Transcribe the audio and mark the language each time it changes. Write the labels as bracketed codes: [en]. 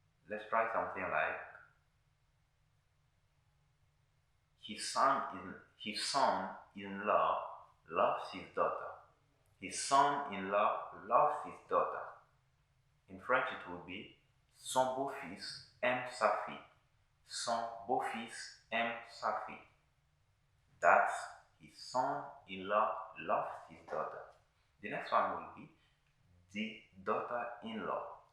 [en] Let's try something like his son-in-law loves his daughter. His son-in-law loves his daughter. In French it would be [fr] son beau-fils aime sa fille. Son beau-fils aime sa fille. [en] That's his son-in-law loves his daughter. The next one will be the daughter-in-law.